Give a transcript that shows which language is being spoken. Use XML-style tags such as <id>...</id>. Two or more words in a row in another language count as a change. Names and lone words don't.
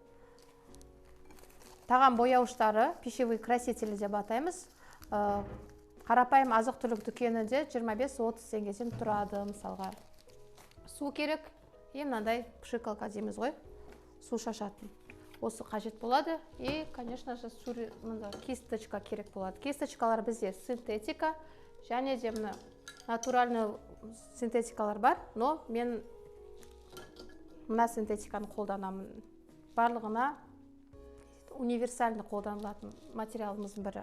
<kk>Тағам бояуыштары,</kk> <ru>пищевые красители</ru> <kk>деп атаймыз. Қарапайым азық-түлік дүкенінде 25-30 теңгеден тұрады мысалға. Су керек, мынандай пшикалка дейміз ғой, су шашатын. Осы қажет болады.</kk> <ru>И, конечно же, кисточка</ru> <kk>керек болады. Кисточкалар бізде синтетика, және де натуральный синтетикалар бар, но мен мына синтетиканы қолданамын. Барлығына универсальный қолданылатын материалымыздың бірі.</kk>